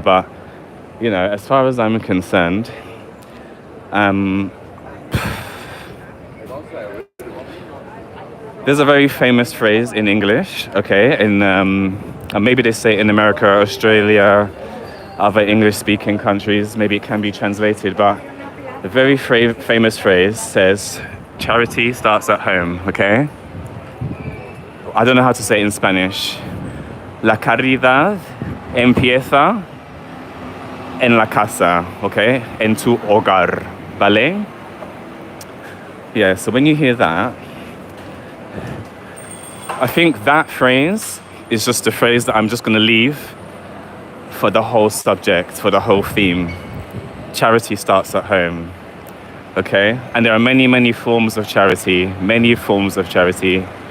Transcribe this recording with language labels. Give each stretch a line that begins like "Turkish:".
English: But, you know, as far as I'm concerned, there's a very famous phrase in English, okay, and maybe they say it in America, Australia, other English-speaking countries, maybe it can be translated, but the very famous phrase says, charity starts at home, okay? I don't know how to say it in Spanish.
Spanish: La caridad empieza en la casa, okay? En tu hogar, ¿vale?
English: Yeah, so when you hear that, I think that phrase is just a phrase that I'm just going to leave for the whole subject, for the whole theme. Charity starts at home, okay? And there are many, many forms of charity, many forms of charity.